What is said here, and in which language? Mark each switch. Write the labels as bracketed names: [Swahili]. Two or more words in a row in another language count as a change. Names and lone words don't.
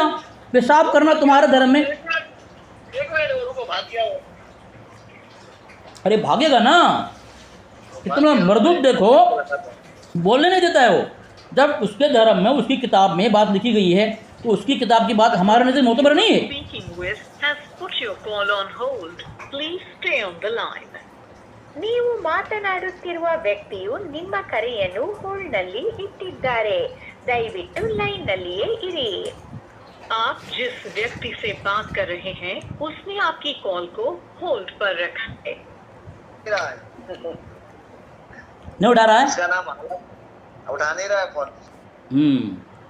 [Hindi] पेशाब करना तुम्हारे धर्म में, एक मिनट रुको, भाग गया वो। अरे भागेगा ना, कितना मरदूद देखो, बोलने नहीं देता है वो। जब उसके धर्म में उसकी किताब में बात लिखी गई है तो उसकी किताब की बात हमारे नज़र मोतबर नहीं है। [English] Speaking with has put your call on hold. Please stay on the line. [Kannada] ನೀವು ಮಾತನಾಡುತ್ತಿರುವ ವ್ಯಕ್ತಿಯು ನಿಮ್ಮ ಕರೆಯನ್ನು ಹೋಲ್ಡ್ನಲ್ಲಿ ಇಟ್ಟಿದ್ದಾರೆ, ದಯವಿಟ್ಟು ಲೈನ್ನಲ್ಲಿಯೇ ಇರಿ। [Hindi] आप जिस व्यक्ति से बात कर रहे हैं उसने आपकी कॉल को होल्ड पर रखा है। नहीं उठा रहा है, इसका नाम उठा नहीं रहा है फोन।